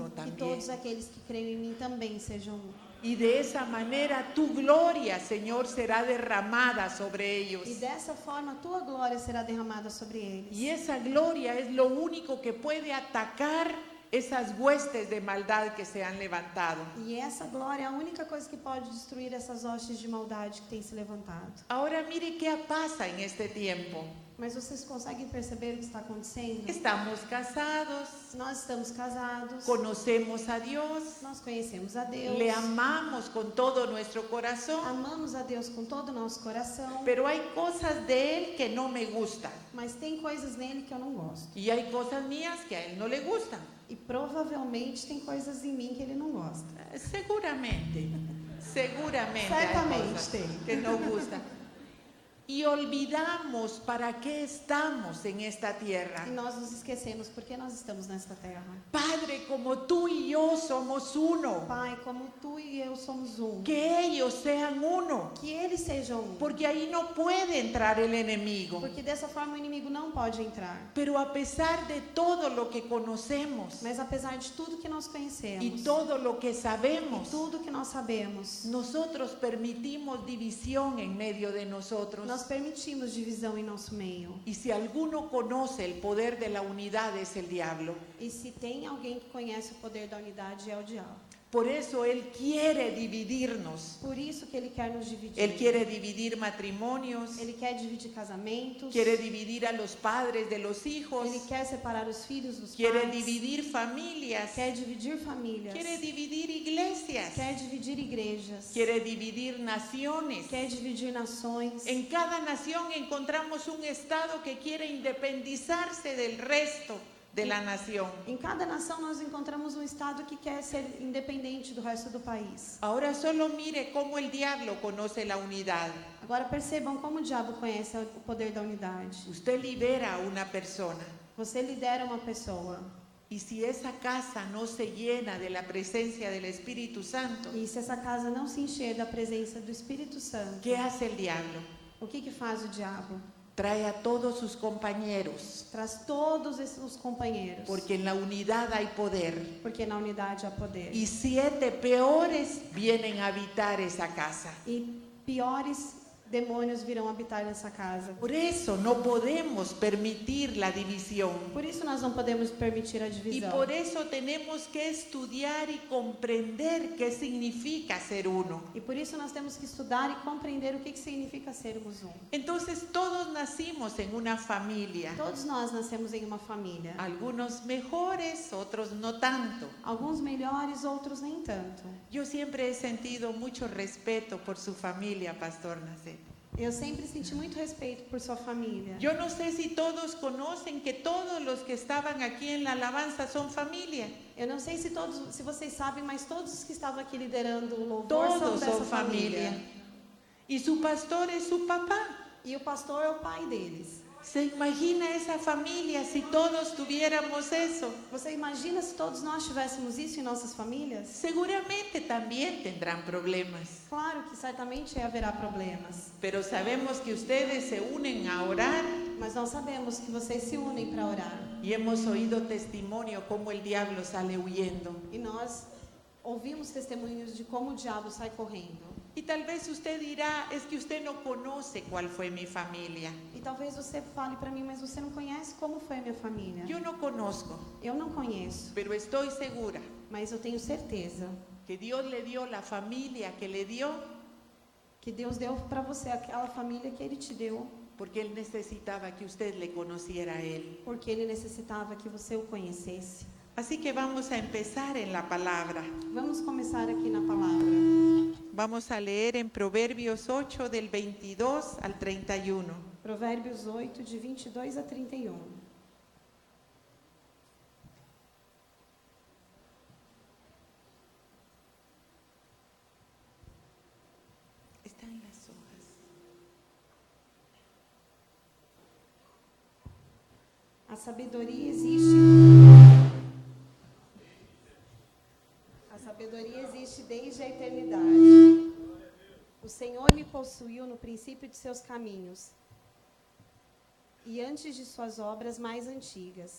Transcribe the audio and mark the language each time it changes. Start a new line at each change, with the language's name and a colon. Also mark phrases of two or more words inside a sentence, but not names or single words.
Spanish: que también.
Portuguese: todos aqueles que creem em mim também sejam um.
Spanish: Y de esa manera tu gloria, Señor, será derramada sobre ellos.
Portuguese: E dessa forma a tua glória será derramada sobre eles.
Spanish: Y esa gloria es lo único que puede atacar esas huestes de maldad que se han levantado.
Portuguese: E essa glória é a única coisa que pode destruir essas hostes de maldade que têm se levantado.
Spanish: Ahora mire qué pasa en este tiempo.
Portuguese: Mas vocês conseguem perceber o que está acontecendo?
Spanish: Estamos casados,
Portuguese: Nós estamos casados,
Spanish: conocemos a Dios,
Portuguese: nós conhecemos a Deus,
Spanish: le amamos con todo nuestro corazón,
Portuguese: amamos a Deus com todo o nosso coração,
Spanish: pero hay cosas de Él que no me gustan
Portuguese: mas tem coisas nele que eu não gosto.
Spanish: y hay cosas mías que a Él no le gustan.
Portuguese: E provavelmente tem coisas em mim que ele não gosta.
Spanish: Seguramente hay
Portuguese: Certamente
Spanish: cosas
Portuguese: tem.
Spanish: que no gustan. Y olvidamos para qué estamos en esta tierra.
Portuguese: E nós nos esquecemos porque nós estamos nesta terra.
Spanish: Padre, como tú y yo somos uno,
Portuguese: Pai, como tu e eu somos um,
Spanish: que ellos sean uno,
Portuguese: que eles sejam um,
Spanish: porque ahí no puede entrar el enemigo.
Portuguese: porque dessa forma o inimigo não pode entrar.
Spanish: Pero a pesar de todo lo que conocemos
Portuguese: Mas apesar de tudo que nós conhecemos
Spanish: y todo lo que
Portuguese: e
Spanish: sabemos,
Portuguese: tudo que nós sabemos,
Spanish: nosotros permitimos división en medio de nosotros.
Portuguese: nós permitimos divisão em nosso meio.
Spanish: Y si alguno conoce el poder de la unidad, es el diablo.
Portuguese: E se tem alguém que conhece o poder da unidade, é o diabo.
Spanish: Por eso Él quiere dividirnos.
Portuguese: Por isso que ele quer nos dividir.
Spanish: Él quiere dividir matrimonios,
Portuguese: Ele quer dividir casamentos.
Spanish: quiere dividir a los padres de los hijos,
Portuguese: Ele quer separar os filhos dos
Spanish: quiere
Portuguese: pais.
Spanish: dividir familias,
Portuguese: Quer dividir famílias.
Spanish: quiere dividir iglesias,
Portuguese: Quer dividir igrejas.
Spanish: quiere dividir naciones.
Portuguese: Quer dividir nações.
Spanish: En cada nación encontramos un estado que quiere independizarse del resto de la nación.
Portuguese: Em cada nação nós encontramos um estado que quer ser independente do resto do país.
Spanish: Ahora solo mire cómo el diablo conoce la unidad.
Portuguese: Agora percebam como o diabo conhece o poder da unidade.
Spanish: Usted libera a una persona
Portuguese: Você lidera uma pessoa
Spanish: Y si esa casa no se llena de la presencia del Espíritu Santo,
Portuguese: E se essa casa não se encher da presença do Espírito Santo,
Spanish: ¿qué hace el diablo?
Portuguese: o que faz o diabo?
Spanish: Trae a todos sus compañeros,
Portuguese: Traz todos os companheiros,
Spanish: porque en la unidad hay poder.
Portuguese: porque na unidade há poder.
Spanish: Y 7 peores vienen a habitar esa casa.
Portuguese: E piores demônios virão habitar nessa casa.
Spanish: Por eso no podemos permitir la división.
Portuguese: Por isso nós não podemos permitir a
Spanish: Y
Portuguese: divisão.
Spanish: por eso tenemos que estudiar y comprender qué significa ser uno.
Portuguese: E por isso nós temos que estudar e compreender o que significa sermos um.
Spanish: Entonces todos nacimos en una familia.
Portuguese: Todos nós nascemos em uma família.
Spanish: Algunos mejores, otros no tanto.
Portuguese: Alguns melhores, outros nem tanto.
Spanish: Yo siempre he sentido mucho respeto por su familia, Pastor Nacet.
Portuguese: Eu sempre senti muito respeito por sua família.
Spanish: Yo no sé si todos conocen que todos los que estaban aquí en la alabanza son familia.
Portuguese: Eu não sei se vocês sabem, mas todos os que estavam aqui liderando o louvor são Todos dessa
Spanish: son familia. Y su pastor es su papá.
Portuguese: E o pastor é o pai deles.
Spanish: ¿Se imagina esa familia si todos tuviéramos eso?
Portuguese: Você imagina se todos nós tivéssemos isso em nossas famílias?
Spanish: Seguramente también tendrán problemas.
Portuguese: Claro que certamente haverá problemas.
Spanish: Pero sabemos que ustedes se unen a orar
Portuguese: Mas nós sabemos que vocês se unem para orar.
Spanish: y hemos oído testimonio cómo el diablo sale huyendo.
Portuguese: E nós ouvimos testemunhos de como o diabo sai correndo.
Spanish: Y tal vez usted dirá, es que usted no conoce cuál fue mi familia.
Portuguese: E talvez você fale para mim, mas você não conhece como foi a minha família.
Spanish: Yo no conozco,
Portuguese: Eu não conheço,
Spanish: pero estoy segura
Portuguese: mas eu tenho certeza
Spanish: que Dios le dio la familia que le dio
Portuguese: que Deus deu para você aquela família que Ele te deu,
Spanish: porque Él necesitaba que usted le conociera a Él.
Portuguese: porque Ele necessitava que você o conhecesse.
Spanish: Así que vamos a empezar en la palabra.
Portuguese: Vamos começar aqui na palavra.
Spanish: Vamos a leer en Proverbios 8 del 22 al 31.
Portuguese: Provérbios 8, de 22 a 31.
Spanish: Está en las hojas.
Portuguese: A sabedoria existe. A sabedoria existe desde a eternidade. O Senhor me possuiu no princípio de seus caminhos e antes de suas obras mais antigas.